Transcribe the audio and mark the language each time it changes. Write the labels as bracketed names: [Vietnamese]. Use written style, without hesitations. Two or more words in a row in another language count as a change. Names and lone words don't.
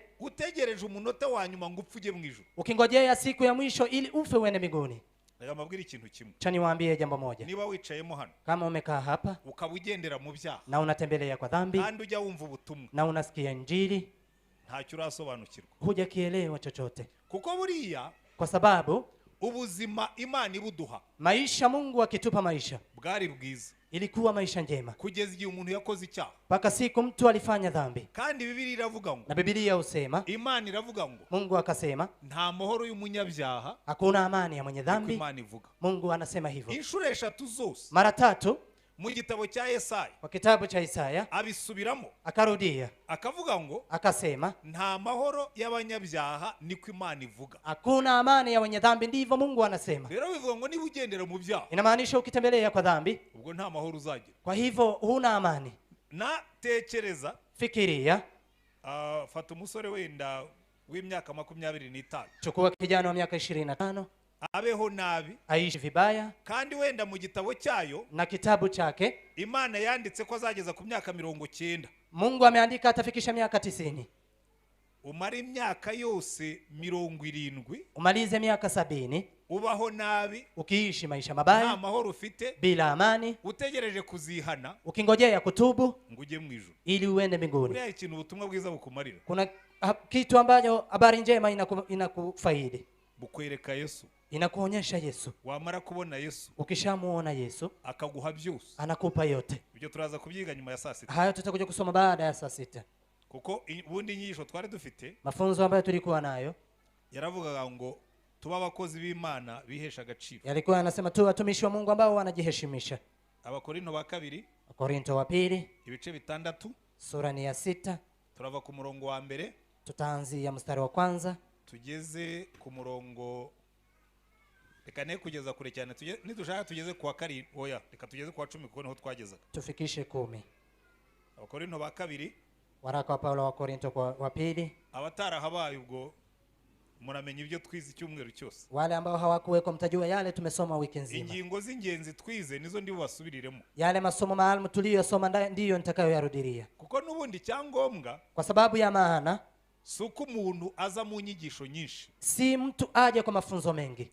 [Kinyarwanda] utegereje umunota wa nyuma ngo upfuje mu ijuru, [Swahili] ukingojea siku ya mwisho ili ufe uende mbinguni. [Kinyarwanda] Ngamabwira ikintu kimwe, [Swahili] chani waambie jambo moja. [Kinyarwanda] Niba wicayemo hano, [Swahili] kama umekaa hapa [Kinyarwanda] ukabugendera mu byaha, [Swahili] na unatembelea kwa dhambi, [Kinyarwanda] kandi ujya wumva ubutumwa, [Swahili] na unasikia injili, [Kinyarwanda] ntacyo urasobanukirwa, [Swahili] hujakielewa chochote. [Kinyarwanda] Kuko buriya, [Swahili] kwa sababu [Kinyarwanda] ubuzima Imana ibuduha, [Swahili] maisha Mungu akitupa maisha, [Kinyarwanda] bwari bwiza, [Swahili] ilikuwa maisha njema, [Kinyarwanda] kugeza igihe umuntu yakoze icyaha, [Swahili] paka siku mtu alifanya dhambi. [Kinyarwanda] Kandi Biblia iravuga ngo, [Swahili] na Biblia husema, [Kinyarwanda] Imana iravuga ngo, [Swahili] Mungu akasema, [Kinyarwanda] nta mahoro y'umunyabyaha, [Swahili] hakuna amani ya mwenye dhambi. [Kinyarwanda] Imana ivuga, [Swahili] Mungu anasema hivyo. [Kinyarwanda] Inshuro eshatu zose, [Swahili] mara 3 [Kinyarwanda] mu gitabo cya Yesaya, [Swahili] kwa kitabu cha Isaya, [Kinyarwanda] abisubiramo, [Swahili] akarudia, [Kinyarwanda] akavuga ngo, [Swahili] akasema, [Kinyarwanda] nta mahoro y'abanyabyaha, niko Imana ivuga, [Swahili] hakuna amani ya wenye dhambi, ndivyo Mungu anasema. [Kinyarwanda] Rero bivuga ngo niba ugendera mu byaha, [Swahili] inamaanisha ukitembelea kwa dhambi, [Kinyarwanda] ubwo nta mahoro uzagira, [Swahili] kwa hivyo huna amani. [Kinyarwanda] Na tekereza, [Swahili] fikiria, [Kinyarwanda] fata umusore wenda w'imyaka 25, [Swahili] chukua kijana wa miaka 25, [Kinyarwanda] abeho nabi, [Swahili] aishi vibaya, [Kinyarwanda] kandi wenda mu gitabo cyayo, [Swahili] na kitabu chake [Kinyarwanda] Imana yanditse ko azageza ku myaka 90, [Swahili] Mungu ameandika atafikisha miaka 90. [Kinyarwanda] Umara imyaka yose 70, [Swahili] umalize miaka 70, [Kinyarwanda] ubaho nabi, [Swahili] ukiishi maisha mabaya, [Kinyarwanda] nta mahoro ufite, [Swahili] bila amani, [Kinyarwanda] utegereje kuzihana, [Swahili] ukingojea kutubu [Kinyarwanda] ngo uje mu ijuru, [Swahili] ili uende mbinguni. [Kinyarwanda] Buriya ikintu ubutumwa bwiza bukumarira, [Swahili] kuna kitu ambacho habari njema inakufaidi, [Kinyarwanda] bukwereka Yesu, [Swahili] inakuonyesha Yesu. [Kinyarwanda] Wamara kubona Yesu, [Swahili] ukishamuona Yesu, [Kinyarwanda] akaguha byose, [Swahili] anakupa yote. [Kinyarwanda] Ibyo turaza kubyiga nyuma ya saa 6. [Swahili] Hayo tutakuja kusoma baada ya saa 6. [Kinyarwanda] Kuko ubundi nyisho twari dufite, [Swahili] mafunzo ambayo tulikuwa nayo, [Kinyarwanda] yaravugaga ngo tuba abakozi b'Imana bihesha agaciro. [Swahili] Yalikuwa yanasema tu watumishi wa Mungu ambao wanajiheshimisha. [Kinyarwanda] Abakorinto ba 2, [Swahili] Korinto wa 2, [Kinyarwanda] ibice 6, [Swahili] sura ni ya 6. [Kinyarwanda] Turava ku murongo wa mbere, [Swahili] tutaanzia mstari wa kwanza, [Kinyarwanda] tugeze ku murongo reka ne kugeza kure cyane nidushaka tugeze kwa kari oya reka tugeze kwa 10 kuko niho twagezaga [Swahili] tufikishe 10. [Kinyarwanda] Abakorinto ba kabiri [Swahili] Waraka wa Paulo wa Korinto wa pili. [Kinyarwanda] Abatara habaye ubwo muramenye ibyo twize icyumweru cyose. [Swahili] Wale ambao hawakuweko mtajua yale tumesoma wiki nzima. [Kinyarwanda] Ingingo z'ingenzi twize nizo ndi bubasubiriremo. [Swahili] Yale masomo maalum tuliyosoma ndiyo nitakayoyarudilia. [Kinyarwanda] Kuko nubundi cyangombwa [Swahili] kwa sababu ya maana [Kinyarwanda] suko umuntu aza mu nyigisho nyinshi. [Swahili] Si mtu aje kwa mafunzo mengi.